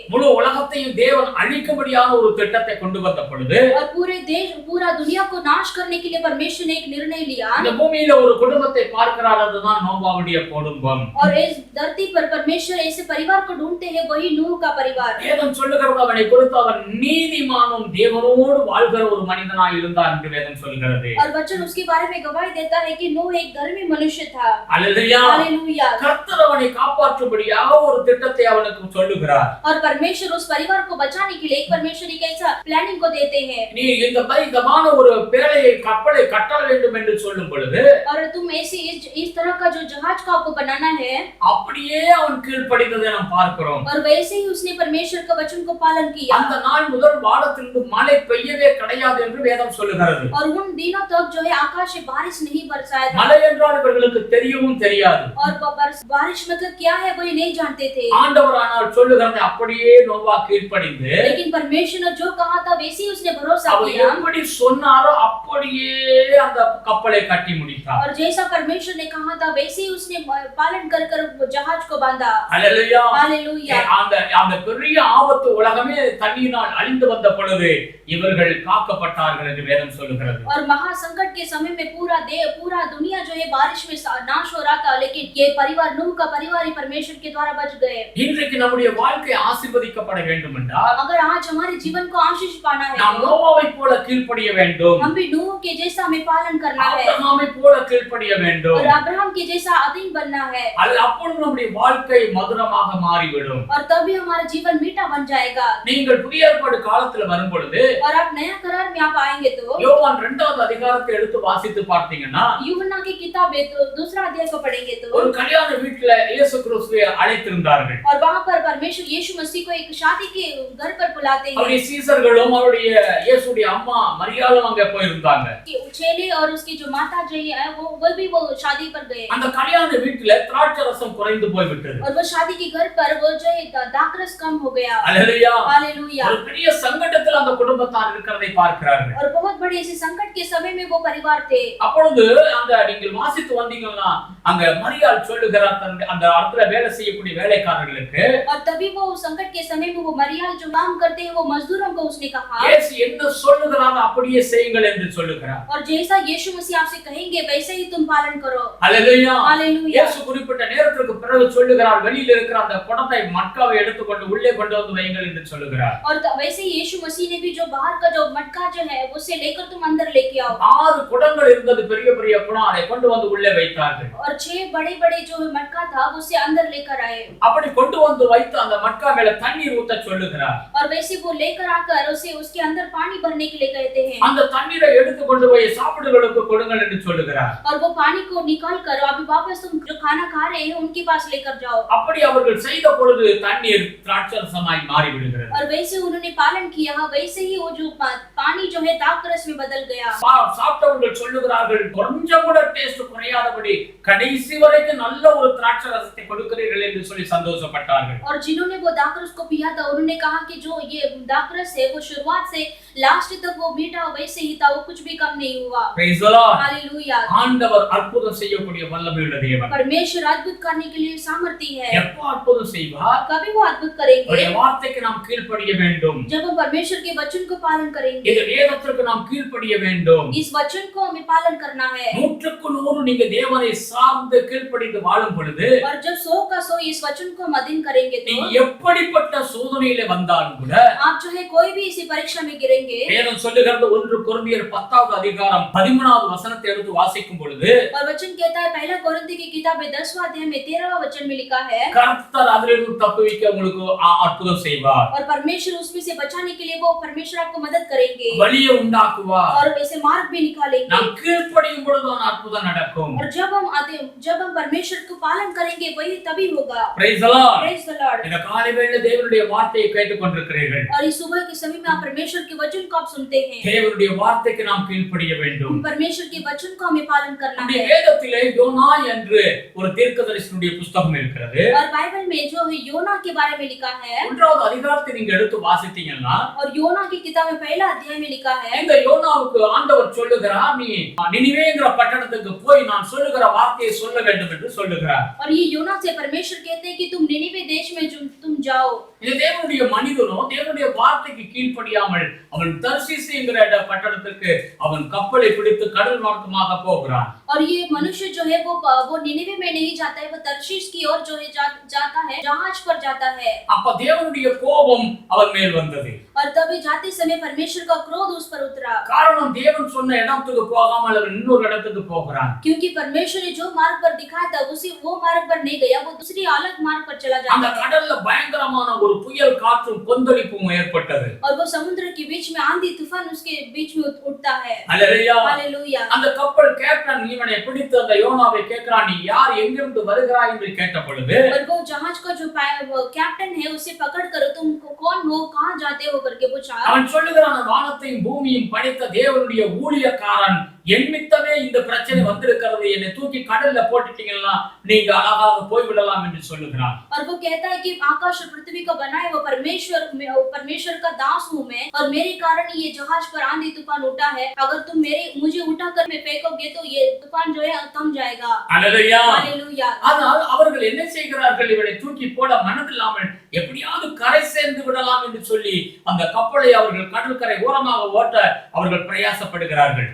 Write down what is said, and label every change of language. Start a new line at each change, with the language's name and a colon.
Tamil: முழு உலகத்தையும் தேவன் அழிக்கும்படியான ஒரு திட்டத்தை கொண்டு வந்த பொழுது
Hindi: और पूरा दुनिया को नाश करने के लिए परमेश्वर ने एक निर्णय लिया।
Tamil: இந்த பூமியில ஒரு குடும்பத்தை பார்க்கிறார், அதுதான் நோவாவுடைய குடும்பம்.
Hindi: और इस धरती पर परमेश्वर ऐसे परिवार को ढूंढते हैं, वही नूह का परिवार।
Tamil: வேதம் சொல்லுகிறது அவனை குறித்து அவன் நீதிமானும் தேவனோடு வாழ்கிற ஒரு மனிதனாய் இருந்தார் என்று வேதம் சொல்கிறது.
Hindi: और वचन उसके बारे में गवाही देता है कि नूह एक धर्मी मनुष्य था। हालेलुया। हालेलुया।
Tamil: கர்த்தர் அவனை காப்பாற்றும்படியாக ஒரு திட்டத்தை அவனுக்கு சொல்லுகிறார்.
Hindi: और परमेश्वर उस परिवार को बचाने के लिए एक परमेश्वर एक ऐसा प्लानिंग को देते हैं।
Tamil: நீ இந்த விதமான ஒரு பேழையை கப்பலை கட்ட வேண்டும் என்று சொல்லும் பொழுது
Hindi: और तुम ऐसी इस तरह का जो जहाज का आपको बनाना है,
Tamil: அப்படியே அவன் கீழ்ப்படிந்ததை நாம் பார்க்கிறோம்.
Hindi: और वैसे ही उसने परमेश्वर का वचन को पालन किया।
Tamil: அந்த நாள் முதல் வானத்திலிருந்து மழை பெய்யவே கிடையாது என்று வேதம் சொல்லுகிறது.
Hindi: और उन दिनों तक जो है आकाश से बारिश नहीं बरसाया था।
Tamil: மழை என்றால் இவர்களுக்கு தெரியவும் தெரியாது.
Hindi: और बारिश मतलब क्या है वो नहीं जानते थे।
Tamil: ஆண்டவர் ஆனால் சொல்லுகிறது அப்படியே நோவா கீழ்ப்படிந்து,
Hindi: लेकिन परमेश्वर ने जो कहा था वैसे ही उसने भरोसा
Tamil: அவர்
Hindi: किया,
Tamil: எப்படி சொன்னாரோ அப்படியே அந்த கப்பலை கட்டி முடித்தார்.
Hindi: और जैसा परमेश्वर ने कहा था वैसे ही उसने पालन कर कर वो जहाज को बांधा।
Tamil: அல்லேலூயா.
Hindi: हालेलुया।
Tamil: அந்த பெரிய ஆபத்து உலகமே தண்ணீரால் அழிந்து வந்த பொழுது இவர்கள் காக்கப்பட்டார்கள் என்று வேதம் சொல்லுகிறது.
Hindi: और महासंकट के समय में पूरा दुनिया जो है बारिश में नाश हो रहा था, लेकिन ये परिवार नूह का परिवार ही परमेश्वर के द्वारा बच गए।
Tamil: இன்றைக்கு நம்முடைய வாழ்க்கை ஆசீர்வதிக்கப்பட வேண்டும் என்றால்
Hindi: अगर आज हमारे जीवन को आशीष पाना है
Tamil: நாம்
Hindi: तो
Tamil: நோவாவை போல கீழ்ப்படிய வேண்டும்.
Hindi: हम भी नूह के जैसा हमें पालन करना है,
Tamil: ஆபிரகாமை போல கீழ்ப்படிய வேண்டும்.
Hindi: और अब्राहम के जैसा अधीन बनना है,
Tamil: அப்பொழுது நம்முடைய வாழ்க்கை மதுரமாக மாறிவிடும்.
Hindi: और तभी हमारा जीवन मीठा बन जाएगा।
Tamil: நீங்கள் புதிய ஏற்பாடு காலத்துல வரும் பொழுது
Hindi: और आप नया करार में आप आएंगे तो
Tamil: யோவான் 2வது அதிகாரத்தை எடுத்து வாசித்து பார்த்தீங்கன்னா
Hindi: यूहन्ना की किताब है तो दूसरा अध्याय को पढ़ेंगे तो
Tamil: ஒரு கல்யாண வீட்டுல இயேசு கிறிஸ்துவை அழைத்திருந்தார்கள்.
Hindi: और वहां पर परमेश्वर यीशु मसीह को एक शादी के घर पर बुलाते हैं।
Tamil: அவருடைய சீசர்களும் அவருடைய இயேசுடைய அம்மா மரியாளும் அங்க போயிருந்தாங்க.
Hindi: चेले और उसकी जो माता जी है वो भी वो शादी पर गए।
Tamil: அந்த கல்யாண வீட்டுல திராட்சை ரசம் குறைந்து போய் விட்டது.
Hindi: और वो शादी के घर पर वो जो है दाखरस कम हो गया।
Tamil: அல்லேலூயா.
Hindi: हालेलुया।
Tamil: ஒரு பெரிய சங்கடத்தில் அந்த குடும்பத்தார் இருக்கிறதை பார்க்கிறார்கள்.
Hindi: और बहुत बड़े ऐसे संकट के समय में वो परिवार थे।
Tamil: அப்பொழுது அந்த நீங்கள் வாசித்து வந்தீங்கன்னா அங்க மரியாள் சொல்லுகிறார் அந்த இடத்துல வேலை செய்யக்கூடிய வேலைக்காரர்களுக்கு,
Hindi: और तभी वो संकट के समय में वो मरियम जो काम करते हैं वो मजदूरों को उसने कहा,
Tamil: இயேசு என்ன சொல்லுகிறாரோ அப்படியே செய்யுங்கள் என்று சொல்லுகிறார்.
Hindi: और जैसा यीशु मसीह आपसे कहेंगे वैसे ही तुम पालन करो।
Tamil: அல்லேலூயா.
Hindi: हालेलुया।
Tamil: இயேசு குறிப்பிட்ட நேரத்திற்கு பிறகு சொல்லுகிறார், வெளியில இருக்கிற அந்த குடத்தை மட்காவை எடுத்துக்கொண்டு உள்ளே கொண்டு வந்து வையுங்கள் என்று சொல்லுகிறார்.
Hindi: और वैसे ही यीशु मसीह ने भी जो बाहर का जो मटका जो है उसे लेकर तुम अंदर लेके आओ।
Tamil: 6 குடங்கள் இருந்தது, பெரிய பெரிய குடம், அதை கொண்டு வந்து உள்ளே வைத்தார்கள்.
Hindi: और 6 बड़े-बड़े जो मटका था उसे अंदर लेकर आए।
Tamil: அப்படி கொண்டு வந்து வைத்து அந்த மட்கா மேல தண்ணீர் ஊத்த சொல்லுகிறார்.
Hindi: और वैसे वो लेकर आकर उसे उसके अंदर पानी भरने के लिए कहते हैं।
Tamil: அந்த தண்ணீரை எடுத்து கொண்டு போய் சாப்பிடுகளுக்கு கொடுங்கள் என்று சொல்லுகிறார்.
Hindi: और वो पानी को निकाल कर अभी वापस तुम जो खाना खा रहे हैं उनके पास लेकर जाओ।
Tamil: அப்படி அவர்கள் செய்த பொழுது தண்ணீர் திராட்சரசமாய் மாறி விடுகிறது.
Hindi: और वैसे उन्होंने पालन किया, वैसे ही वो जो पानी जो है दाखरस में बदल गया।
Tamil: சாப்பிட்டவர்கள் சொல்லுகிறார்கள், கொஞ்சம் கூட டேஸ்ட் குறையாதபடி கடைசி வரைக்கும் நல்ல ஒரு திராட்சரசத்தை கொடுக்கிறீர்கள் என்று சொல்லி சந்தோஷப்பட்டார்கள்.
Hindi: और जिन्होंने वो दाखरस को पिया था उन्होंने कहा कि जो ये दाखरस है वो शुरुआत से लास्ट तक वो मीठा वैसे ही था, वो कुछ भी कम नहीं हुआ।
English: Praise the Lord.
Hindi: हालेलुया।
Tamil: ஆண்டவர் அற்புதம் செய்யக்கூடிய வல்லமையுள்ள தேவன்.
Hindi: परमेश्वर अद्भुत करने के लिए सामर्थ्य है।
Tamil: எப்போ அற்புதம் செய்வார்?
Hindi: कभी वो अद्भुत करेंगे
Tamil: அவருடைய வார்த்தைக்கு நாம் கீழ்ப்படிய வேண்டும்.
Hindi: जब हम परमेश्वर के वचन को पालन करेंगे।
Tamil: இந்த வேதத்திற்கு நாம் கீழ்ப்படிய வேண்டும்.
Hindi: इस वचन को हमें पालन करना है।
Tamil: 100% நீங்க தேவனை சார்ந்து கீழ்ப்படிந்து வாழும் பொழுது,
Hindi: और जब 100 का 100 इस वचन को हम अधीन करेंगे तो
Tamil: நீங்க எப்படிப்பட்ட சோதனையில வந்தாலும் கூட
Hindi: आप जो है कोई भी इसी परीक्षा में गिरेंगे।
Tamil: வேதம் சொல்லுகிறது 1 கொரிந்தியர் 10வது அதிகாரம் 13வது வசனத்தை எடுத்து வாசிக்கும் பொழுது,
Hindi: और वचन कहता है पहला कोरिन्थी की किताब में 10वां अध्याय में 13वां वचन में लिखा है,
Tamil: கர்த்தர் அதிலிருந்து தப்புவிக்க உங்களுக்கு அற்புதம் செய்வார்.
Hindi: और परमेश्वर उसमें से बचाने के लिए वो परमेश्वर आपको मदद करेंगे
Tamil: வழியை उண்டாக்குவார்.
Hindi: और वैसे मार्ग भी निकालेंगे।
Tamil: நாம் கீழ்ப்படியும் பொழுது அற்புதம் நடக்கும்.
Hindi: और जब हम परमेश्वर को पालन करेंगे वही तभी होगा।
English: Praise the Lord. Praise the Lord।
Tamil: இந்த காலை வேளையில தேவனுடைய வார்த்தையை கேட்டுக்கொண்டிருக்கிறீர்கள்.
Hindi: और इस सुबह के समय में आप परमेश्वर के वचन को आप सुनते हैं।
Tamil: தேவனுடைய வார்த்தைக்கு நாம் கீழ்ப்படிய வேண்டும்.
Hindi: परमेश्वर के वचन को हमें पालन करना
Tamil: நம்முடைய
Hindi: है।
Tamil: வேதத்திலே யோனா என்று ஒரு தீர்க்கதரிசியுடைய புத்தகம் இருக்கிறது.
Hindi: और बाइबल में जो है योना के बारे में लिखा है,
Tamil: 1வது அதிகாரத்தை நீங்க எடுத்து வாசித்தீங்கன்னா,
Hindi: और योना की किताब में पहला अध्याय में लिखा है,
Tamil: இந்த யோனாவுக்கு ஆண்டவர் சொல்லுகிறார், நீ நினிவேங்கிற பட்டணத்துக்கு போய் நான் சொல்லுகிற வார்த்தையை சொல்ல வேண்டும் என்று சொல்லுகிறார்.
Hindi: और ये योना से परमेश्वर कहते हैं कि तुम निनिवे देश में तुम जाओ।
Tamil: இது தேவனுடைய மனிதனோ தேவனுடைய வார்த்தைக்கு கீழ்ப்படியாமல் அவன் தர்ஷீஸ் என்கிற பட்டணத்துக்கு அவன் கப்பலை பிடித்து கடல் மார்க்கமாக போகிறான்.
Hindi: और ये मनुष्य जो है वो निनिवे में नहीं जाता है, वो तर्शीश की ओर जो है जाता है, जहाज पर जाता है.
Tamil: அப்ப தேவனுடைய கோபம் அவன் மேல் வந்தது.
Hindi: और तभी जाते समय परमेश्वर का क्रोध उस पर उतरा.
Tamil: காரணம் தேவன் சொன்ன இடத்துக்கு போகாமல் அவன் இன்னொரு இடத்துக்கு போகிறான்.
Hindi: क्योंकि परमेश्वर ने जो मार्ग पर दिखाया था उसी वो मार्ग पर नहीं गया, वो दूसरी अलग मार्ग पर चला जाता है.
Tamil: அந்த கடல்ல பயங்கரமான ஒரு புயல் காற்றும் கொந்தளிப்பும் ஏற்பட்டது.
Hindi: और वो समुद्र के बीच में आंधी तूफान उसके बीच में उठता है. हालेलुया. हालेलुया.
Tamil: அந்த கப்பல் கேப்டன் இவனை பிடித்து அந்த யோனாவை கேட்கிறான், நீ யார், எங்கிருந்து வருகிறாய் என்று கேட்ட பொழுது
Hindi: और वो जहाज का जो कैप्टन है उसे पकड़ कर तुम कौन हो, कहां जाते हो करके पूछा.
Tamil: அவன் சொல்லுகிறான், வானத்தையும் பூமியையும் படைத்த தேவனுடைய ஊழியக்காரன் என்மித்தமே இந்த பிரச்சனை வந்திருக்கிறது, என்னை தூக்கி கடல்ல போட்டுட்டீங்கன்னா நீங்க அழகாக போய்விடலாம் என்று சொல்லுகிறான்.
Hindi: और वो कहता है कि आकाश और पृथ्वी को बनाए वो परमेश्वर का दास हूं मैं, और मेरे कारण ये जहाज पर आंधी तूफान उठा है. अगर तुम मुझे उठाकर में फेंकोगे तो ये तूफान जो है थम जाएगा. हालेलुया. हालेलुया.
Tamil: ஆனால் அவர்கள் என்ன செய்கிறார்கள், இவனை தூக்கி போட மனதில்லாமல் எப்படியாவது கரை சேர்ந்து விடலாம் என்று சொல்லி அந்த கப்பலை அவர்கள் கடற்கரை ஓரமாக ஓட்ட அவர்கள் பிரயாசப்படுகிறார்கள்.